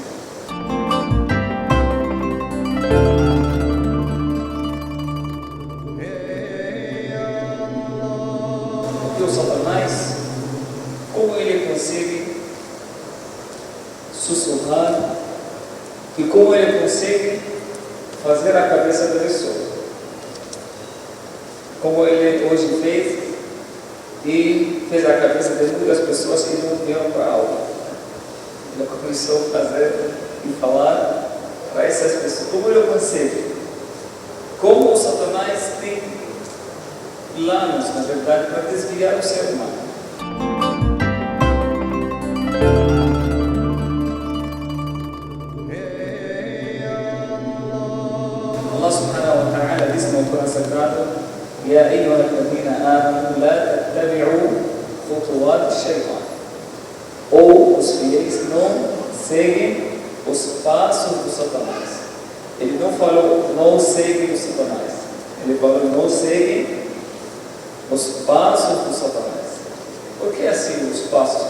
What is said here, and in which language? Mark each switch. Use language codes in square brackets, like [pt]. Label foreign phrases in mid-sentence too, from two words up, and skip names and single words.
[pt] Porque o Satanás, como ele consegue sussurrar e como ele consegue fazer a cabeça da pessoa, como ele hoje fez e fez a cabeça de muitas pessoas que não vieram para a aula. Ele começou a fazer e falar para essas pessoas. Como ele consegue? Como o Satanás tem planos, na verdade, para desviar o ser humano. [ar] الله سبحانه وتعالى [pt] diz no Corão Sagrado: [ar] يا أيها الذين آمنوا لا تتبعوا خطوات الشيطان. [pt] Ou os fiéis não seguem os passos do Satanás. Ele não falou não seguem o Satanás. Ele falou não seguem os passos do Satanás. Por que assim os passos?